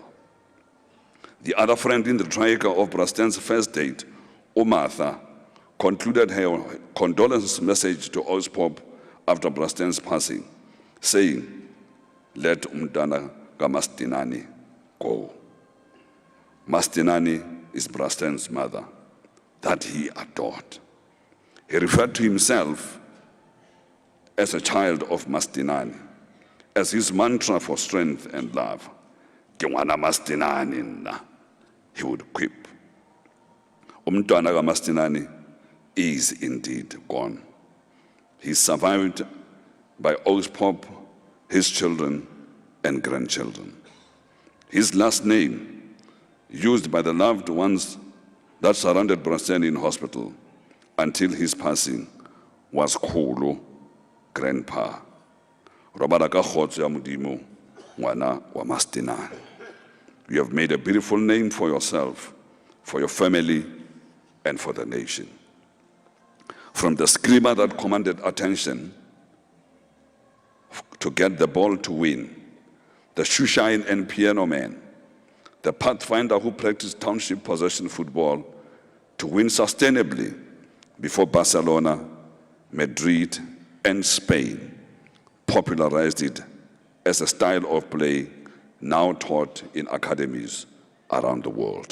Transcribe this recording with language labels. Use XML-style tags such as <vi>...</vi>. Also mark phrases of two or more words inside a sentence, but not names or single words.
<en>The other friend in the triangle of Brassen's first date, Umartha, concluded her condolence message to Ospop after Brassen's passing, saying, let</en> <xh>umntana kaMastinani</xh> <en>go. Mastinani is Brassen's mother, that he adored. He referred to himself as a child of Mastinani, as his mantra for strength and love.</en> <st>Ke ngwana Mastinani nna,</st> <en>he would quip.</en> <xh>Umntwana kaMastinani</xh> <en>is indeed gone. He is survived by Ospop, his children, and grandchildren. His last name, used by the loved ones that surrounded Brassen in hospital until his passing, was Khulu, Grandpa.</en> <st>Robala ka kgotso ya Modimo, ngwana wa Mastinane.</st> <en>You have made a beautiful name for yourself, for your family, and for the nation. From the screamer that commanded attention to get the ball to win, the shoeshine and piano man, the pathfinder who practiced township possession football to win sustainably before Barcelona, Madrid, and Spain popularized it as a style of play now taught in academies around the world.</en>